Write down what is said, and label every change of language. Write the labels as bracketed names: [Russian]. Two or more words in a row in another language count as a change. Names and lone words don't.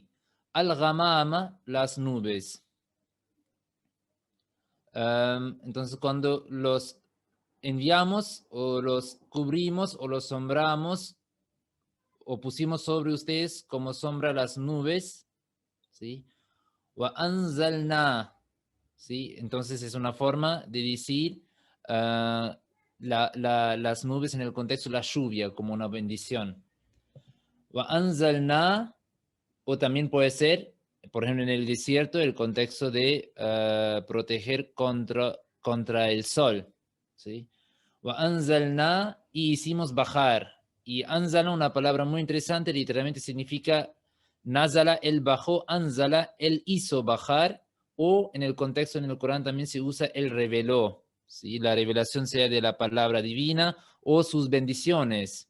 [Spanish] Al-ghamama, las nubes. Entonces, cuando los enviamos o los cubrimos o los sombramos o pusimos sobre ustedes como sombra las nubes, ¿sí? [Arabic] وأنزلنا, [Spanish] ¿sí? Entonces es una forma de decir las nubes en el contexto, la lluvia, como una bendición. [Arabic] وأنزلنا, [Spanish] o también puede ser, por ejemplo, en el desierto, el contexto de proteger contra el sol, ¿sí? [Arabic] وأنزلنا, [Spanish] y hicimos bajar. Y anzala, una palabra muy interesante, literalmente significa nazala, él bajó, anzala, él hizo bajar, o en el contexto en el Corán también se usa el reveló, ¿sí? La revelación sea de la palabra divina o sus bendiciones.